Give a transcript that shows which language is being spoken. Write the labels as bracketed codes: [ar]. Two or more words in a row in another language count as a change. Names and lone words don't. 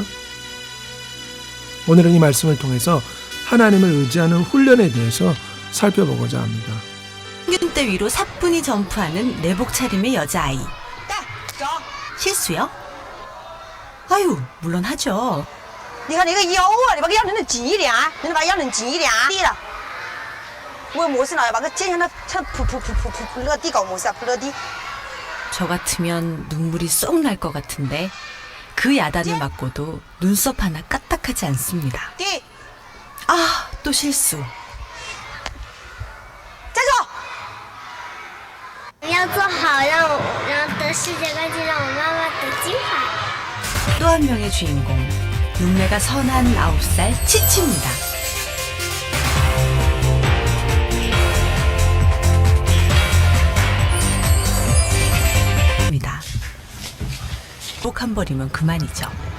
[ko] 오늘은 이 말씀을 통해서 하나님을 의지하는 훈련에 대해서 살펴보고자 합니다. 평균대 위로 사뿐히 점프하는 내복 차림의 여자아이. 실수요? 아유, 물론 하죠. [zh] 你看那个腰啊，你把个腰弄紧一点，你把腰弄紧一点，对了。我没事了，把个肩上的它扑落地搞没事，扑落地。 [ko] 저 같으면 눈물이 쏙 날 것 같은데 그 야단을 맞고도 눈썹 하나 까딱하지 않습니다. [zh] 对， [ko] 아, 또 실수. [zh] 站住！要做好，让得世界冠军，让我妈妈得金牌。 [ko] 또 한 명의 주인공, 눈매가 선한 9살 치치입니다. 복 한 벌이면 그만이죠.